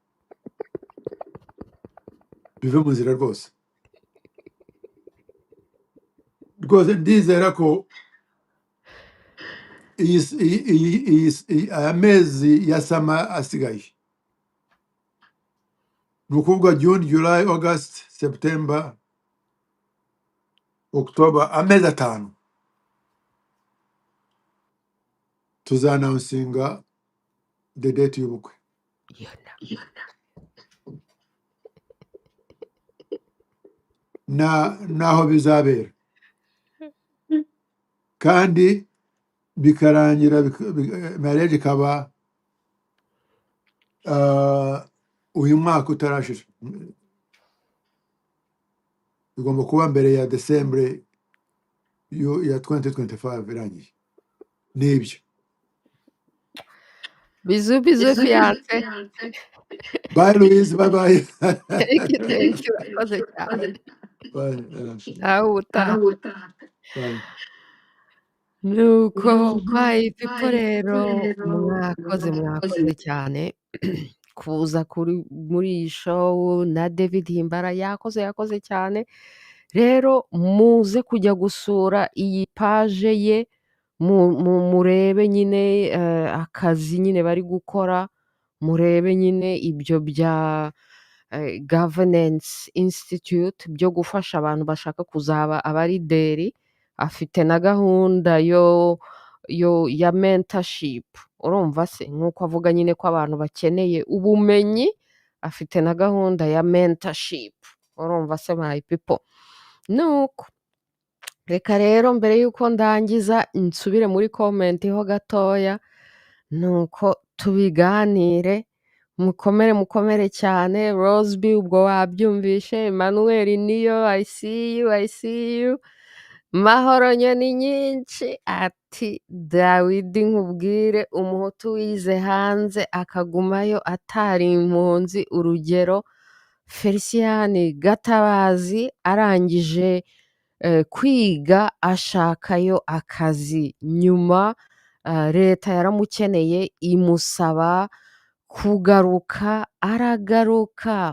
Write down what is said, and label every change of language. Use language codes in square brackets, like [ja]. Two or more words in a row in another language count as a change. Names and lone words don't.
[rw] Bive mu nzira rwose. Rwose ndizera ko amezi ya sama asigaye. Ni ukuvuga June, July, August, September, October, amezi 5. Tuzannouncinga [en] the date [rw] y'ubukwe. Naho bizabera. Kandi bikarangira marriage ikaba uyu mwaka utarashira. Bigomba kuba mbere ya December ya 2025 irangiye. Nibyo. [fr] Bisous fiance. [en] Bye Louise, bye bye. Thank you. [rw] Urakoze cyane. [en] Bye. [rw] Nawe utaha. [en] Bye. [rw] Nuko [en] my people [rw] rero mwakoze cyane kuza muri iyi show na David Himbara yakoze cyane. Rero muze kujya gusura iyi page ye murebe nyine akazi nyine bari gukora, murebe nyine ibyo bya [en] governance institute [rw] byo gufasha abantu bashaka kuzaba abarideri, afite na gahunda ya mentorship, urumva se nk'uko avuga nyine ko abantu bakeneye ubumenyi, afite na gahunda ya mentorship, urumva se [en] my people. [rw] Nuko reka rero mbere y'uko ndangiza nsubire muri comment ho gatoya, nuko tubiganire, mukomere cyane. Roseby ubwo wabyumvishe, Emmanuel niyo [en] I see you. [rw] Mahoro nyoni nyinshi ati Dawidi nkubwire umuhutu wize hanze akagumayo atari impunzi, urugero Felicien Gatabazi arangije kwiga ashakayo akazi, nyuma leta yaramukeneye imusaba kugaruka, aragaruka.